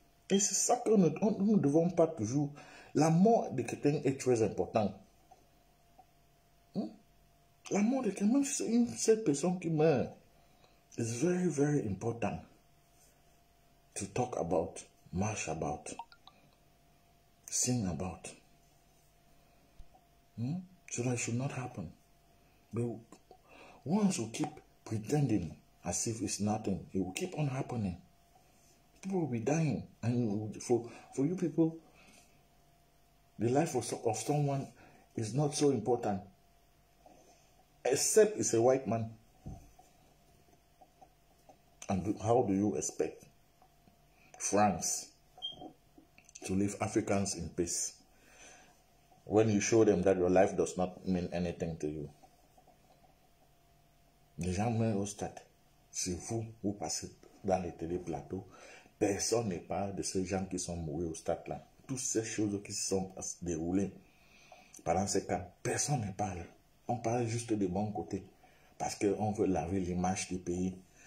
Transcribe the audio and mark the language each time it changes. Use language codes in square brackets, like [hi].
[fr] Et c'est ça que nous ne devons pas toujours. La mort de quelqu'un est très importante. La mort de quelqu'un, même si c'est une seule personne qui meurt, [en] is very, very important to talk about, march about, sing about. So that should not happen. But once we keep pretending as if it's nothing, it will keep on happening. People will be dying. And for you people, the life of someone is not so important. Except it's a white man. And how do you expect France to leave Africans in peace when you show them that your life does not mean anything to you? [fr] Les gens meurent au stade. C'est vous passez dans les téléplateaux. Personne ne parle de ces gens qui sont morts au stade là. Toutes ces choses qui se sont déroulées pendant ces cas, personne ne parle. On parle juste des bons côtés. Parce qu'on veut laver l'image du pays.